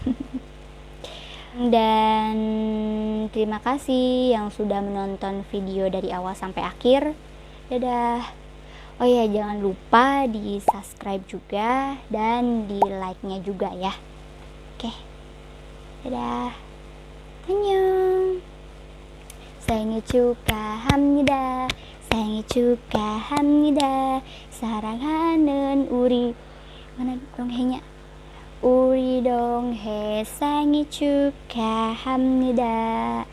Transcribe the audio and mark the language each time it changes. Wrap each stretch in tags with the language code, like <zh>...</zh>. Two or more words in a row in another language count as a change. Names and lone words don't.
<id>Dan terima kasih yang sudah menonton video dari awal sampai akhir. Dadah. Oh ya, jangan lupa di subscribe juga dan di like-nya juga ya. Oke. Dadah.</id> <ko>Annyeong. 생일 축하합니다. 생일 축하합니다. 사랑하는 우리,</ko> <id>mana Donghae-nya?</id> <ko>우리 Donghae 생일 축하합니다.</ko>